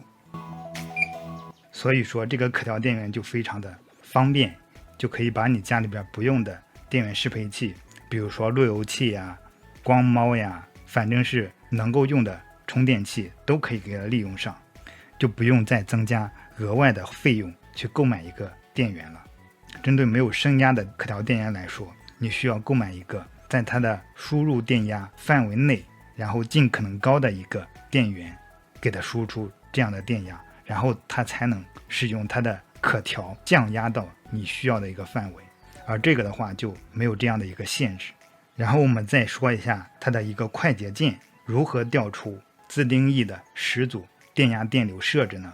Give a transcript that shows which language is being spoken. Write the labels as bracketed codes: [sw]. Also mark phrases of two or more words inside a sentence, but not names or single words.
[zh] 所以說這個可調電源就非常的方便，就可以把你家裡邊不用的電源適配器，比如說路由器呀、光貓呀，反正是能夠用的充電器都可以給它利用上，就不用再增加額外的費用去購買一個電源了。針對沒有升壓的可調電源來說，你需要購買一個在它的輸入電壓範圍內，然後盡可能高的一個電源給它輸出這樣的電壓，然後它才能使用它的可調降壓到你需要的一個範圍，而這個的話就沒有這樣的一個限制。然後我們再說一下它的一個快捷鍵如何調出自定義的10組電壓電流設置呢？